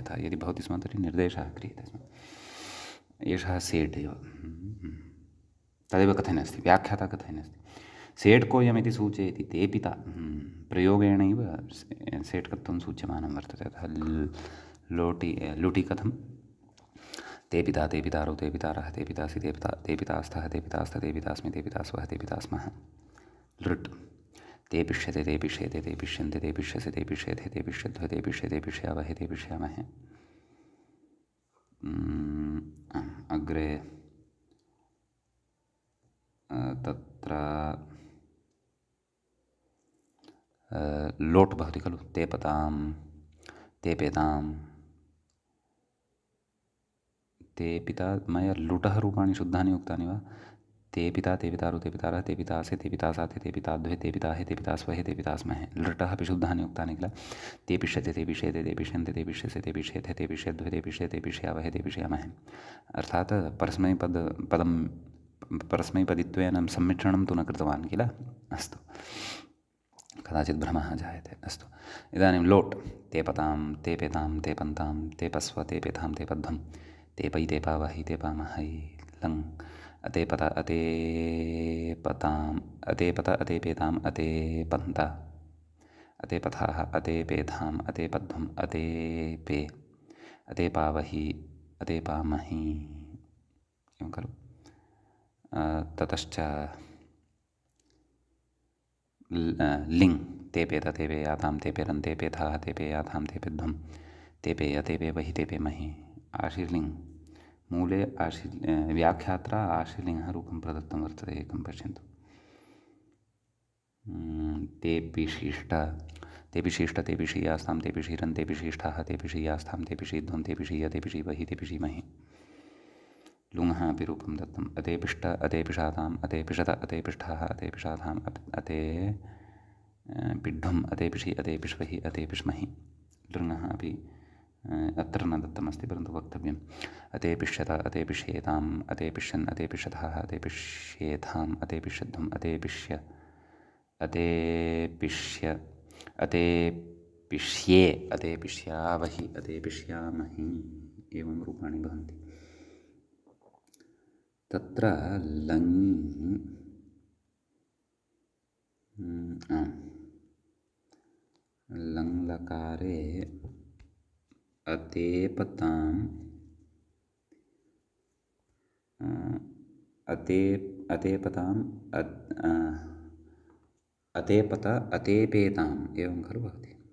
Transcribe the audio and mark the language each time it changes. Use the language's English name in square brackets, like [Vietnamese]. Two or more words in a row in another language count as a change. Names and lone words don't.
[Sanskrit] यथा यदि भवति स्म तर्हि निर्देशः क्रियते स्म। एषः सेट् एव तदेव कथने अस्ति, व्याख्याता कथने अस्ति। सेट् कोऽयमिति सूचयति तेपिता प्रयोगेणैव सेट् कत्वं सूच्यमानं वर्तते। अतः लुटि कथं ते पिता ते पितारौ ते पितारः ते पितासि ते पितास्थः ते पितास्थ ते पितास्मि ते पितास्वः ते पितास्मः। लृट् ते पिष्यते ते पिष्येते ते पिष्यन्ते ते पिष्यसि ते पिष्येथे ते पिष्यध्वे ते पिष्यते पिष्यावहे ते पिष्यामहे। अग्रे तत्र लोट् भवति खलु, ते पतां ते पेतां ते पिता। मया लुटः रूपाणि शुद्धानि उक्तानि वा? ते पिता ते पितारौ ते पितारः ते पितासे ते पितासाथे ते पिताद्वे ते पिताहे ते पितास्वहे ते पितास्महे। लृटः अपि शुद्धानि उक्तानि किल। ते पिष्यते ते पिष्येते ते पिष्यन्ते ते पिष्यसे ते पिष्येथे ते पिष्यध्वे ते पिष्यते पिष्यावहे ते पिष्यामहे। अर्थात् परस्मैपदित्वेन सम्मिश्रणं तु न कृतवान् किल। अस्तु, कदाचित् भ्रमः जायते। अस्तु, इदानीं लोट् ते पतां ते पेतां ते पन्तां ते पस्व ते पेतां ते पध्वं ते पै ते पावहि ते पामहै। लङ् अते पत अते पताम् अते पत अते पेताम् अते पन्त अते पथाः अते पेधाम् अते पध्वम् अते पे अते पावहि अते पामहि। एवं खलु। ततश्च लिङ् ते पेत ते पेयातां ते पेरन् ते पेथाः ते पेयाथां ते पेध्वं ते पेय ते पेवहि ते पेमहि। आशीर्लिङ् मूले व्याख्यात्रा आशीर्लिङ्गः रूपं प्रदत्तं वर्तते। एकं पश्यन्तु। ते पिशिष्ट ते पिशिष्ट ते पिशीयास्तां ते पिशीरन् ते पिशिष्ठाः ते पिशीयास्थां ते पिशीध्वं ते पिशीय ते पिशीवहि ते पिशीमहि। लुङः अपि रूपं दत्तम्। अते पिष्ट अते पिशाताम् अते पिशत अते पिष्ठाः अते पिशाताम् अते पिड्ढुम् अते पिषि अते पिष्वहि अते पिष्महि। लृङः अपि अत्र न दत्तमस्ति, परन्तु वक्तव्यम्। अते पिष्यत अते पिष्येताम् अते पिष्यन् अते पिष्यथाः अते पिष्येथाम् अते पिष्यध्वम् अते पिष्य अते पिष्य अते पिष्ये अते पिष्यावहि अते पिष्यामहि। एवं रूपाणि भवन्ति। तत्र लङि लङ्लकारे अतेपताम् अतेपताम् अतेपत अतेपेताम् एवं खलु भवति।